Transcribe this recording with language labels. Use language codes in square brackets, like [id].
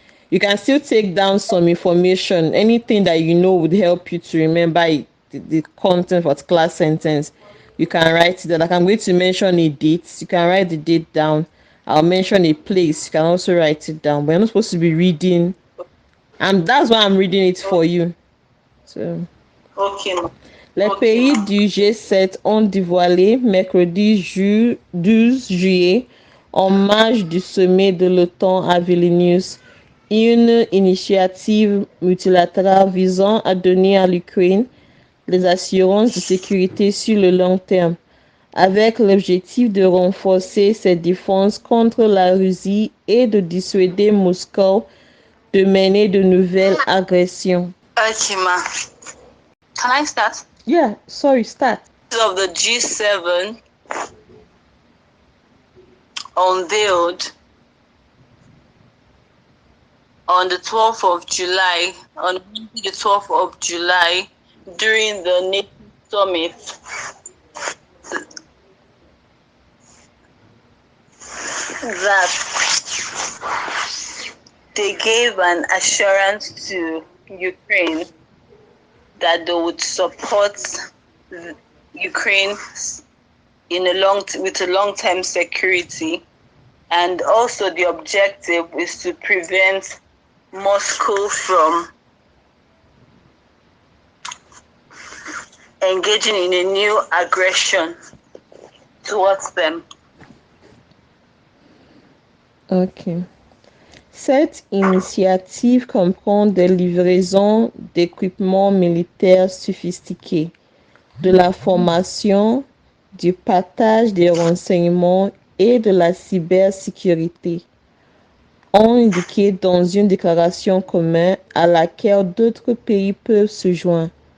[en] You can still take down some information, anything that you know would help you to remember it, the content of a class sentence. You can write it down. Like I'm going to mention a date, you can write the date down. I'll mention a place, you can also write it down. But you're not supposed to be reading, and that's why I'm reading it for you. So. Okay, ma. [fr] Les [en] Okay, [fr] pays [en] ma. [fr] du G7 ont dévoilé mercredi 12 juillet, en marge du sommet de l'OTAN à Vilnius, une initiative multilatérale visant à donner à l'Ukraine les assurances de sécurité sur le long terme, avec l'objectif de renforcer ses défenses contre la Russie et de dissuader Moscou de mener de nouvelles agressions. [en] Okay, ma. Can I start? Yeah, sorry, start. Of the G7 unveiled on the 12th of July, on the 12th of July, during the NATO summit, that they gave an assurance to Ukraine that they would support Ukraine with a long-term security, and also the objective is to prevent Moscow from engaging in a new aggression towards them. Ok. [fr] Cette initiative comprend des livraisons d'équipements militaires sophistiqués, de la formation, du partage des renseignements et de la cybersécurité, ont indiqué dans une déclaration commune à laquelle d'autres pays peuvent se joindre.